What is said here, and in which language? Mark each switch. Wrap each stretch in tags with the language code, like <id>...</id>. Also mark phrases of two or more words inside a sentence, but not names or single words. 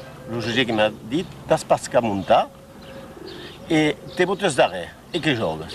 <oc>O GG que m'ha dit, t'has pas qu'à muntar e te botes darrere e que jogues.</oc>